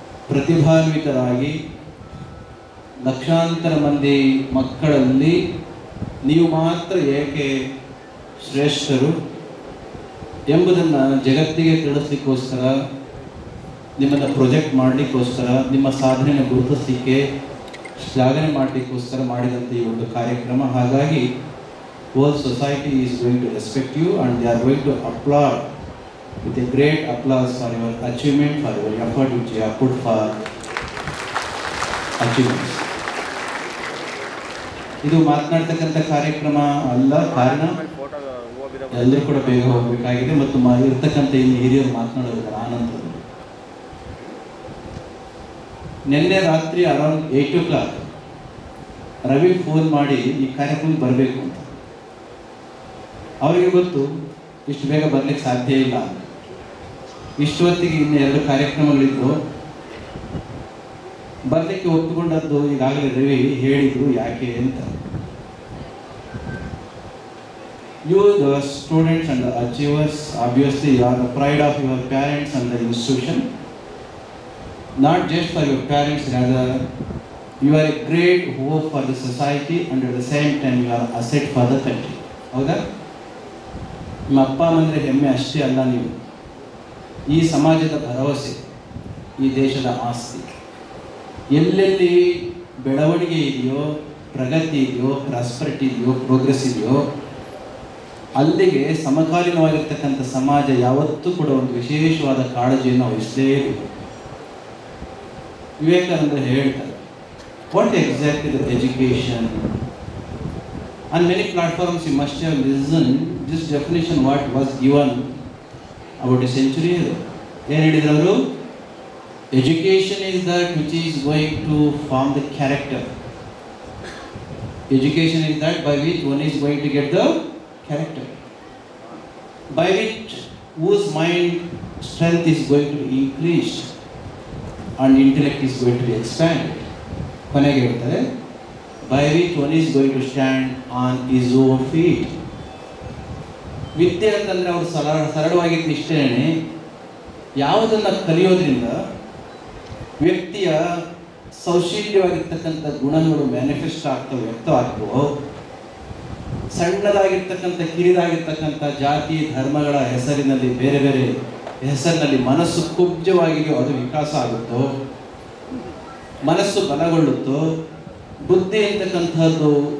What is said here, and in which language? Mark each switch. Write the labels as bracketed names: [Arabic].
[Kannada] ಪ್ರತಿಭಾನ್ವಿತರಾಗಿ ಲಕ್ಷಾಂತರ ಮಂದಿ ಮಕ್ಕಳಲ್ಲಿ ನೀವು ಮಾತ್ರ ಏಕೆ ಶ್ರೇಷ್ಠರು ಎಂಬುದನ್ನು ಜಗತ್ತಿಗೆ ತಿಳಿಸ್ಲಿಕ್ಕೋಸ್ಕರ, ನಿಮ್ಮನ್ನು ಪ್ರೊಜೆಕ್ಟ್ ಮಾಡಲಿಕ್ಕೋಸ್ಕರ, ನಿಮ್ಮ ಸಾಧನೆಯನ್ನು ಗುರುತಿಸಲಿಕ್ಕೆ, ಶ್ಲಾಘನೆ ಮಾಡಲಿಕ್ಕೋಸ್ಕರ ಮಾಡಿದಂಥ ಈ ಒಂದು ಕಾರ್ಯಕ್ರಮ. ಹಾಗಾಗಿ [English] whole society is going to respect you and they are going to applaud with a great applause for your achievement, for your effort which you have put for achievements. [Kannada] ಇದು ಮಾತನಾಡ್ತಕ್ಕಂಥ ಕಾರ್ಯಕ್ರಮ ಅಲ್ಲ, ಕಾರಣ ಎಲ್ಲರೂ ಕೂಡ ಬೇಗ ಹೋಗಬೇಕಾಗಿದೆ ಮತ್ತು ಇರ್ತಕ್ಕಂಥ ಇನ್ನು ಹಿರಿಯರು ಮಾತನಾಡೋದಕ್ಕೆ ಆನಂತರ. ನಿನ್ನೆ ರಾತ್ರಿ ಅರೌಂಡ್ 8 o'clock ರವಿ ಫೋನ್ ಮಾಡಿ ಈ ಕಾರ್ಯಕ್ರಮಕ್ಕೆ ಬರಬೇಕು ಅಂತ. ಅವರಿಗೆ ಗೊತ್ತು ಇಷ್ಟು ಬೇಗ ಬರ್ಲಿಕ್ಕೆ ಸಾಧ್ಯ ಇಲ್ಲ. ಇಷ್ಟು ಹೊತ್ತಿಗೆ ಇನ್ನು 2 ಕಾರ್ಯಕ್ರಮಗಳಿದ್ದು ಬರಲಿಕ್ಕೆ ಒಪ್ಪಿಕೊಂಡದ್ದು ಈಗಾಗಲೇ ರವಿ ಹೇಳಿದ್ರು ಯಾಕೆ ಅಂತ. [English] You the students and the achievers, obviously you are the pride of your parents and the institution. Not just for your parents, rather you are a great hope for the society and at the same time you are asset for the country. [Kannada] ಹೌದಾ? ನಿಮ್ಮ ಅಪ್ಪ ಅಮ್ಮಂದ್ರೆ ಹೆಮ್ಮೆ ಅಷ್ಟೇ ಅಲ್ಲ, ನೀವು ಈ ಸಮಾಜದ ಭರವಸೆ, ಈ ದೇಶದ ಆಸ್ತಿ. ಎಲ್ಲೆಲ್ಲಿ ಬೆಳವಣಿಗೆ ಇದೆಯೋ, ಪ್ರಗತಿ ಇದೆಯೋ, ಪ್ರಾಸ್ಪರಿಟಿ ಇದೆಯೋ, ಪ್ರೋಗ್ರೆಸ್ ಇದೆಯೋ, ಅಲ್ಲಿಗೆ ಸಮಕಾಲೀನವಾಗಿರ್ತಕ್ಕಂಥ ಸಮಾಜ ಯಾವತ್ತೂ ಕೂಡ ಒಂದು ವಿಶೇಷವಾದ ಕಾಳಜಿಯನ್ನು ವಹಿಸಲೇಬೇಕು. ವಿವೇಕಾನಂದ ಹೇಳ್ತಾರೆ, [English] What exactly the education? On many platforms you must have listened this definition what was given about a century ago. [Kannada] ಏನು ಹೇಳಿದ್ರು ಅವರು? [English] Education is that which is going to form the character. Education is that by which one is going to get the character, by which whose mind strength is going to be increased and intellect is going to be expanded. [Kannada] ಕೊನೆಗೆ ಹೇಳ್ತಾರೆ, [English] by which one is going to stand on his own feet. [Kannada] ವಿದ್ಯೆ ಅಂತಂದರೆ ಅವರು ಸರಳವಾಗಿದ್ದು ಇಷ್ಟೇನೆ, ಯಾವುದನ್ನು ಕಲಿಯೋದ್ರಿಂದ ವ್ಯಕ್ತಿಯ ಸೌಶೀಲ್ಯವಾಗಿರ್ತಕ್ಕಂಥ ಗುಣಗಳು ಮ್ಯಾನಿಫೆಸ್ಟ್ ಆಗ್ತವೆ, ವ್ಯಕ್ತವಾಗ್ತವೋ, ಸಣ್ಣದಾಗಿರ್ತಕ್ಕಂಥ ಕಿರಿದಾಗಿರ್ತಕ್ಕಂಥ ಜಾತಿ ಧರ್ಮಗಳ ಹೆಸರಿನಲ್ಲಿ, ಬೇರೆ ಬೇರೆ ಹೆಸರಿನಲ್ಲಿ ಮನಸ್ಸು ಕುಬ್ಜವಾಗಿದೆಯೋ ಅದು ವಿಕಾಸ ಆಗುತ್ತೋ, ಮನಸ್ಸು ಬಲಗೊಳ್ಳುತ್ತೋ, ಬುದ್ಧಿ ಅಂತಕ್ಕಂಥದ್ದು